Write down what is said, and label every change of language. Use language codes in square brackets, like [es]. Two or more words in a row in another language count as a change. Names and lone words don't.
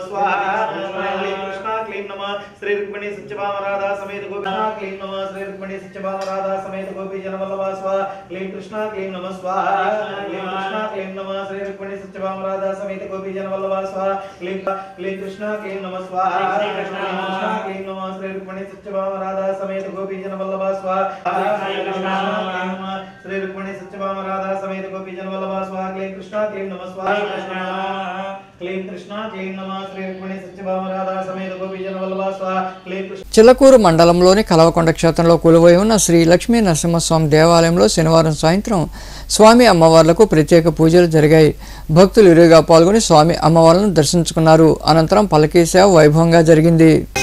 [sa] स्वाहा क्लीं कृष्णा क्लीं नमः श्री रुक्मिणी सत्यभामा समेत गोपीजन क्लीं नमः श्री रुक्मिणी सत्यभामा समेत गोपीजन वल्लभा स्वाहा क्लीं कृष्णा क्लीं नमः स्वाहा क्लीं कृष्णा क्लीं नमः श्री रुक्मिणी सत्यभामा समेत गोपीजन वल्लभा स्वाहा क्लीं कृष्णा क्लीं नमः स्वाहा क्लीं कृष्णा क्लीं नमः श्री रुक्मिणी सत्यभामा समेत गोपीजन वल्लभा स्वाहा श्री रुक्मिणी सत्यभामा राधा समेत गोपीजन वल्लभा स्वाहा क्लीं कृष्णा क्लीं नमः स्वाहा क्लीं कृष्णा क्लीं नमः श्री रुक्मिणी सत्यभामा राधा समेत गोपीजन वल्लभा स्वाहा क्लीं कृष्णा. [te] చిలకూరు మండలంలోని కలవకొండ క్షేత్రంలో కొలువై ఉన్న శ్రీ లక్ష్మీ నరసింహస్వామి దేవాలయంలో శనివారం సాయంత్రం స్వామి అమ్మవార్లకు ప్రత్యేక పూజలు జరిగాయి. భక్తులు ఇరువుగా పాల్గొని స్వామి అమ్మవార్లను దర్శించుకున్నారు. అనంతరం పల్లకీ సేవ వైభవంగా జరిగింది.